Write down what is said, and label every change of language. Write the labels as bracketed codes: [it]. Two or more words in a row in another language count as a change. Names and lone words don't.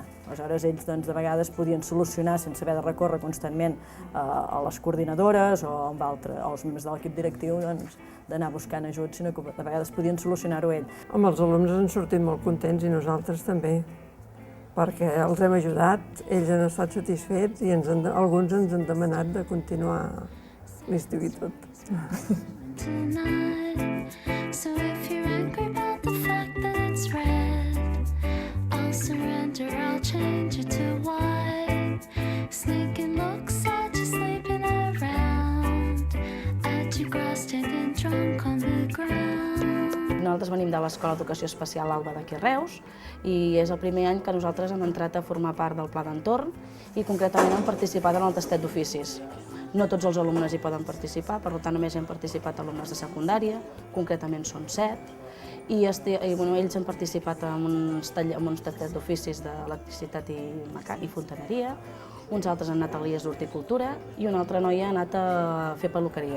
[ca] Aleshores, ells de vegades podien solucionar sense haver de recórrer constantment a les coordinadores o als membres de l'equip directiu d'anar buscant ajut, sinó que de vegades podien solucionar-ho ells. Els alumnes han sortit molt contents i nosaltres també, perquè els hem ajudat, ells han estat satisfets i alguns ens han demanat de continuar l'estiu i tot. [en] So if you're angry about the fact that it's red, I'll surrender, I'll change it to white. Sneaking looks at you sleeping around, at you grass-stained and drunk on the ground. [ca] Nosaltres venim de l'Escola d'Educació Especial Alba d'aquí a Reus i és el primer any que nosaltres hem entrat a formar part del Pla d'Entorn i concretament hem participat en el tastet d'oficis. No tots els alumnes hi poden participar, per tant només hem participat alumnes de secundària, concretament són 7, i ells han participat en uns tastets d'oficis d'electricitat i fontaneria, uns altres han anat a l'IES d'Horticultura i una altra noia ha anat a fer peluqueria.